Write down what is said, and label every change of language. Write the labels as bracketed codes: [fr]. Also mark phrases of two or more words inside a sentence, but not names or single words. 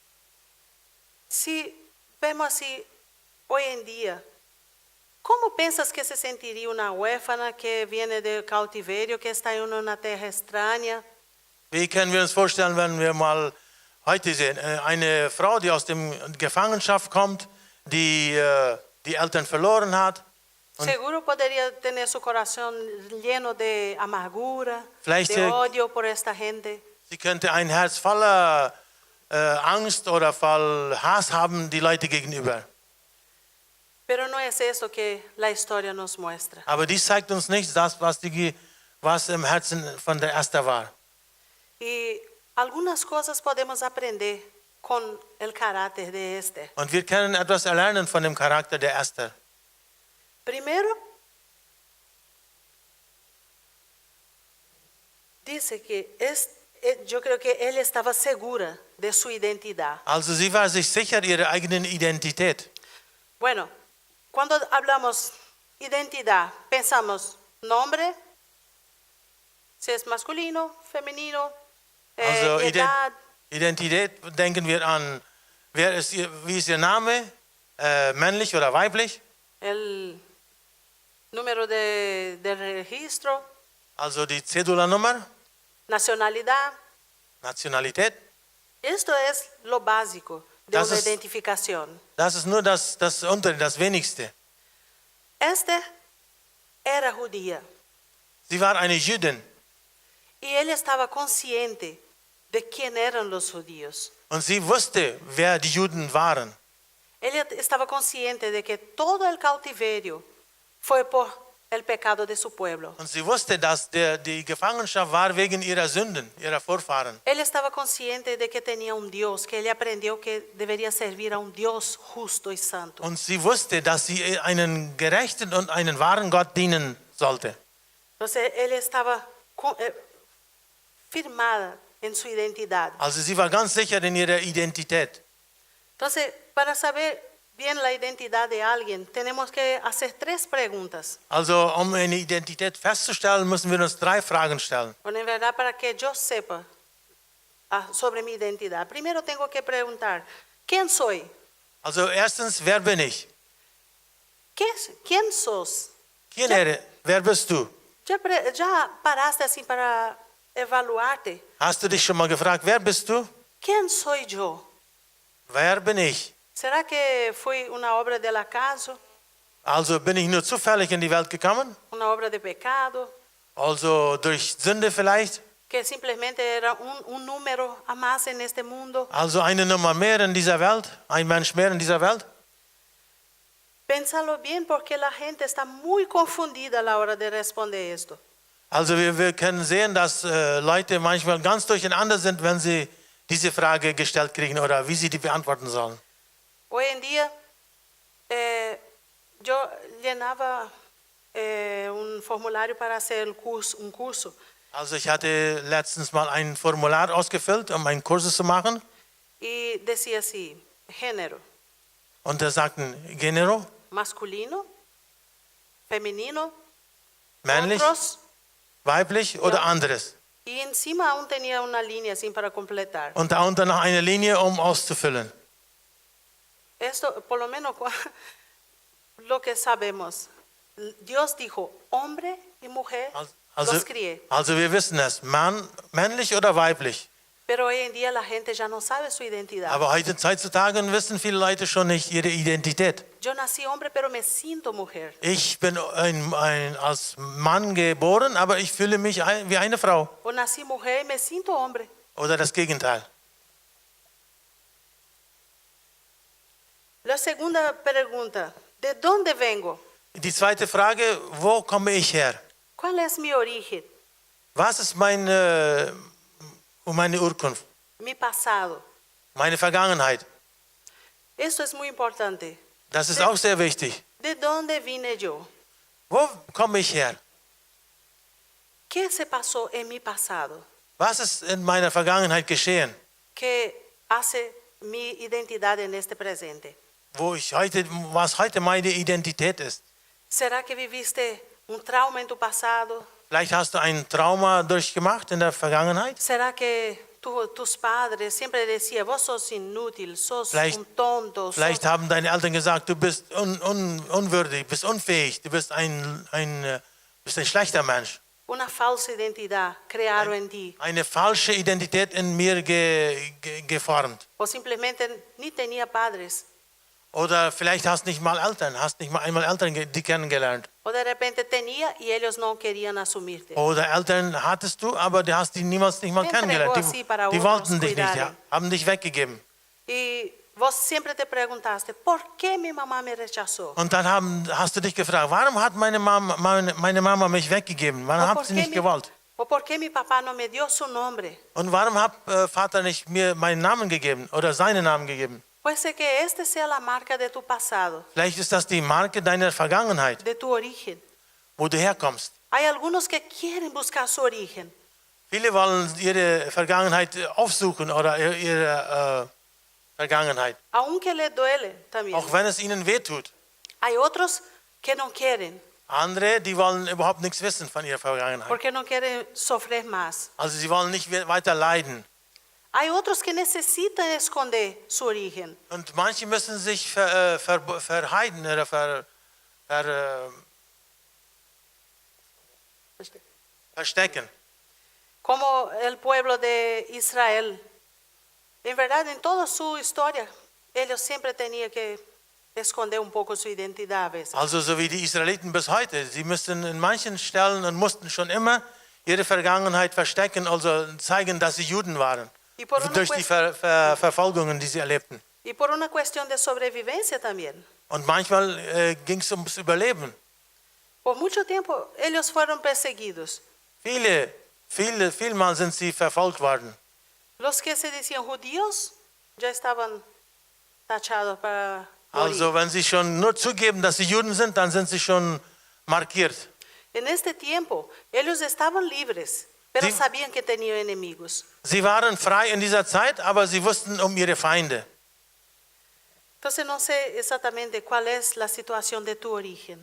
[es] Si vemos así hoy en día, ¿cómo piensas que se sentiría una huérfana que viene del cautiverio, que está en una tierra extraña? [de] Wie können wir uns vorstellen, wenn wir mal heute sehen, eine Frau, die aus der Gefangenschaft kommt, die die Eltern verloren hat, [es] Seguro podría tener su corazón lleno de amargura, [de] Vielleicht, [es] de odio por esta gente. [de] sie könnte ein Herz voller Angst oder voll Hass haben die Leute gegenüber. [es] Pero no es eso que la historia nos muestra. [de] Aber dies zeigt uns nicht das, was im Herzen von der Esther war. [es] Y algunas cosas podemos aprender con el carácter de Esther. [de] Und wir können etwas erlernen von dem Charakter der Esther. [es] Primero, dice que yo creo que él estaba segura de su identidad. [de] Also sie war sich sicher ihrer eigenen Identität. [es] Bueno, cuando hablamos identidad, pensamos nombre, si es masculino, femenino, [de] Also [es] edad, [de] Identität denken wir an, wie ist ihr Name, männlich oder weiblich. [es] el número de registro, [de] Also die Cädula-Nummer, [es] nacionalidad. [de] Nationalität. [es] Esto es lo básico de [de] Das [es] una [de] ist- [es] identificación. [de] Das ist nur das Wenigste. [es] Esther era judía [de] Sie war eine Jüdin [es] y él estaba consciente de quién eran los judíos. [de] und sie wusste, wer die Juden waren. [es] Él estaba consciente de que todo el cautiverio fue por el pecado de su pueblo. [de] Und sie wusste, dass die Gefangenschaft war wegen ihrer Sünden, ihrer Vorfahren. [es] Él estaba consciente de que tenía un Dios, que él aprendió que debería servir a un Dios justo y santo. [de] Und sie wusste, dass sie einen gerechten und einen wahren Gott dienen sollte. [es] Entonces él estaba firmada en su identidad. [de] Also sie war ganz sicher in ihrer Identität. [es] Entonces, para saber bien la identidad de alguien, tenemos que hacer tres preguntas. [de] Also um eine Identität festzustellen, müssen wir uns 3 Fragen stellen. [es] Bueno, en verdad, para que yo sepa sobre mi identidad, primero tengo que preguntar, ¿quién soy? [de] Also erstens, wer bin ich? [es] ¿Quién sos? [de] Wer bist du? [es] ¿Ya paraste así para evaluarte? [de] Hast du dich schon mal gefragt, wer bist du? [es] ¿Quién soy yo? [de] Wer bin ich? [es] ¿Será que fui una obra del acaso? [de] Also bin ich nur zufällig in die Welt gekommen? [es] ¿Una obra de pecado? [de] Also durch Sünde vielleicht? [es] ¿Que simplemente era un número a más en este mundo? [de] Also eine Nummer mehr in dieser Welt? Ein Mensch mehr in dieser Welt? [es] Pénsalo bien porque la gente está muy confundida a la hora de responder esto. [de] Also wir können sehen, dass Leute manchmal ganz durcheinander sind, wenn sie diese Frage gestellt kriegen oder wie sie die beantworten sollen. [es] Hoy en día yo llenaba un formulario para hacer un curso [de] Also ich hatte letztens mal ein Formular ausgefüllt, um einen Kurs zu machen. [es] y decía así, género, [de] Und da sagten Género, [es] masculino, femenino, [de] männlich, [es] otros, [de] weiblich oder Ja. anderes. [es] y encima aún tenía una línea así para completar. [de] Und darunter noch eine Linie, um auszufüllen. [es] Esto, por lo menos lo que sabemos, Dios dijo, hombre y mujer los crié. [de] Also wir wissen es, männlich oder weiblich. [es] Pero hoy en día la gente ya no sabe su identidad. [de] Aber heutzutage wissen viele Leute schon nicht ihre Identität. [es] Yo nací hombre, pero me siento mujer. [de] Ich bin als Mann geboren, aber ich fühle mich wie eine Frau. [es] O nací mujer y me siento hombre. [de] Oder das Gegenteil. [es] La segunda pregunta, ¿de dónde vengo? [de] Die zweite Frage, wo komme ich her? [es] ¿Cuál es mi origen? [de] Was ist meine Urkunft? [es] Mi pasado. [de] Meine Vergangenheit? [es] Esto es muy importante. [de] Das ist auch sehr wichtig. [es] ¿De dónde vine yo? [de] Wo komme ich her? [es] ¿Qué se pasó en mi pasado [de] Was ist in meiner Vergangenheit geschehen? [es] que hace mi identidad en este presente? [de] Was heute meine Identität ist? [es] ¿Será que viviste un trauma en tu pasado? [de] Vielleicht hast du ein Trauma durchgemacht in der Vergangenheit. [es] ¿Será que tus padres siempre decían, vos sos inútil, sos un tonto? [de] Vielleicht haben deine Eltern gesagt, du bist unwürdig, bist unfähig, du bist ein schlechter Mensch. [es] Una falsa identidad crearon en ti. [de] Eine falsche Identität in mir geformt. [es] O simplemente ni tenía padres. [de] Oder vielleicht hast nicht mal einmal Eltern die kennengelernt. [es] O de repente tenía y ellos no querían asumirte. [de] Oder Eltern hattest du, aber du hast die niemals nicht mal kennengelernt. Die wollten dich nicht, haben dich weggegeben. [es] Y vos siempre te preguntaste, ¿por qué mi mamá me rechazó? [de] Und dann hast du dich gefragt, warum hat meine Mama mich weggegeben? Warum hat sie nicht gewollt? [es] ¿O por qué mi papá no me dio su nombre? [de] Und warum hat Vater nicht mir meinen Namen gegeben oder seinen Namen gegeben? [es] Puede ser que este sea la marca de tu pasado, [de] Vielleicht ist das die Marke deiner Vergangenheit, [es] de tu origen. [de] wo du herkommst. [es] Hay algunos que quieren buscar su origen. [de] Viele wollen ihre Vergangenheit aufsuchen oder ihre Vergangenheit, [es] Aunque le duele también. [de] auch wenn es ihnen wehtut. [es] Hay otros que no quieren, [de] Andere, die wollen überhaupt nichts wissen von ihrer Vergangenheit. [es] porque no quieren sufrir más. [de] Also sie wollen nicht weiter leiden. [es] Hay otros que necesitan esconder su origen. [de] Und manche müssen sich verheiden oder verstecken. [es] Como el pueblo de Israel. En verdad, en toda su historia, ellos siempre tenían que esconder un poco su identidad a veces. [de] Also so wie die Israeliten bis heute. Sie müssten in manchen Stellen und mussten schon immer ihre Vergangenheit verstecken, also zeigen, dass sie Juden waren. [es] Y por una [de] Durch die Verfolgungen, die sie erlebten. [es] Y por una cuestión de sobrevivencia también. [de] Und manchmal ging es ums Überleben. [es] Por mucho tiempo ellos fueron perseguidos. [de] Vielmal sind sie verfolgt worden. [es] Los que se decían judíos ya estaban tachados para morir. [de] Also wenn sie schon nur zugeben, dass sie Juden sind, dann sind sie schon markiert. [es] En este tiempo ellos estaban libres, pero Sí. sabían que tenían enemigos. [de] Sie waren frei in dieser Zeit, aber sie wussten um ihre Feinde. [es] Entonces no sé exactamente cuál es la situación de tu origen.